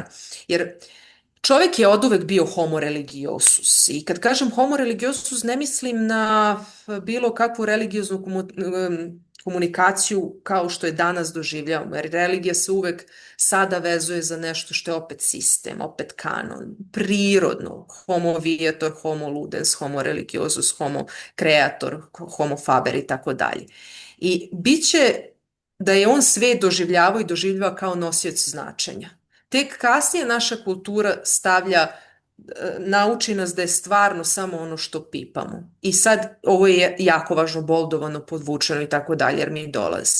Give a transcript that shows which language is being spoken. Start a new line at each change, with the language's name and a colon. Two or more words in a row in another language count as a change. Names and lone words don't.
Serbian: Jer čovjek je oduvek bio
Latin: homo religiosus
Serbian: i kad kažem
Latin: homo religiosus
Serbian: ne mislim na bilo kakvu religioznu komunikaciju kao što je danas doživljavamo, jer religija se uvek sada vezuje za nešto što je opet sistem, opet kanon, prirodno,
Latin: homo viator, homo ludens, homo religiosus, homo creator, homo faber
Serbian: i tako dalje. I bit će da je on svet doživljavao i doživljava kao nosioc značenja. Tek kasnije naša kultura nauči nas da je stvarno samo ono što pipamo. I sad ovo je jako važno, boldovano, podvučeno i tako dalje, jer mi dolazi.